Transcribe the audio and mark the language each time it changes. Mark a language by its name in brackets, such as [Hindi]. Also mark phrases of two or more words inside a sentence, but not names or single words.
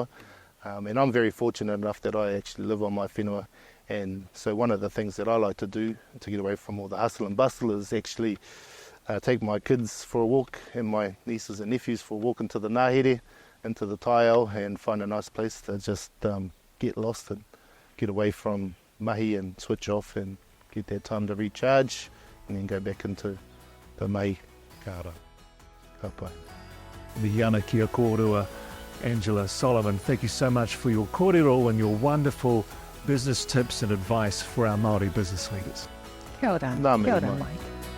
[English] And I'm very fortunate enough that I actually live on my whenua, and so one of the things that I like to do to get away from all the hustle and bustle is actually take my kids for a walk and my nieces and nephews for a walk into the ngahere, into the taiao, and find a nice place to just get lost and get away from mahi and switch off and get that time to recharge and then go back into the mahi. [Māori] Kāra. Ka pai. Mihi ana kia kōrua, Angela Solomon. [English] Thank you so much for your kōrero and your wonderful business tips and advice for our Māori business leaders. [Māori] Kia ora. Nā Kia mea ora, mai. Mike.